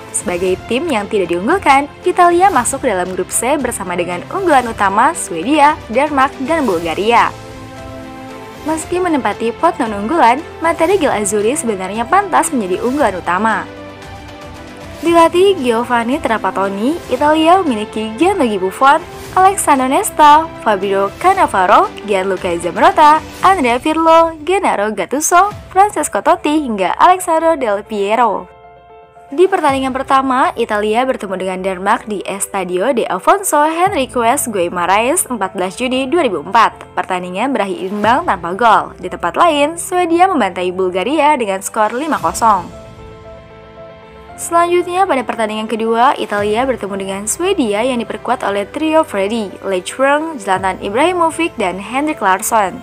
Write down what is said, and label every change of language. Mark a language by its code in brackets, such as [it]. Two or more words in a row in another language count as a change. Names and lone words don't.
[id] Sebagai tim yang tidak diunggulkan, Italia masuk ke dalam grup C bersama dengan unggulan utama Swedia, Denmark, dan Bulgaria. Meski menempati pot non-unggulan, materi Gel Azzurri sebenarnya pantas menjadi unggulan utama. Dilatih Giovanni Trapattoni, Italia memiliki Gianluigi Buffon, Alessandro Nesta, Fabio Cannavaro, Gianluca Zambrotta, Andrea Pirlo, Gennaro Gattuso, Francesco Totti, hingga Alessandro Del Piero. Di pertandingan pertama, Italia bertemu dengan Denmark di Estadio de Afonso Henriques Guimarães 14 Juni 2004. Pertandingan berakhir imbang tanpa gol. Di tempat lain, Swedia membantai Bulgaria dengan skor 5-0. Selanjutnya pada pertandingan kedua, Italia bertemu dengan Swedia yang diperkuat oleh trio Freddy, Lechweng, Zlatan Ibrahimovic, dan Henrik Larsson.